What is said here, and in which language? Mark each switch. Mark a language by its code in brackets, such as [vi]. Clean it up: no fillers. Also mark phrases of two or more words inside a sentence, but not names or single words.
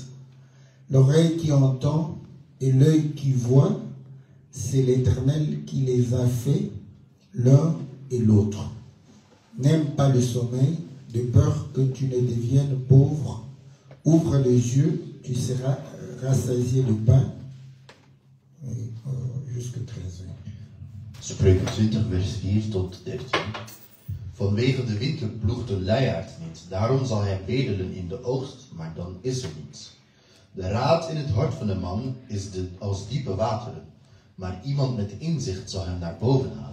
[fr] L'oreille qui entend et l'œil qui voit, c'est l'Éternel qui les a faits, l'un et l'autre. N'aime pas le sommeil, de peur que tu ne deviennes pauvre. Ouvre les yeux, tu seras rassasié de pain. Jusque 13. [nl] Spreuken 20, vers 4 tot 13. Vanwege de winter ploegt de luiaard niet, daarom zal hij bedelen in de oogst, maar dan is er niets. De raad in het hart van de man is als diepe wateren, maar iemand met inzicht zal hem naar boven halen.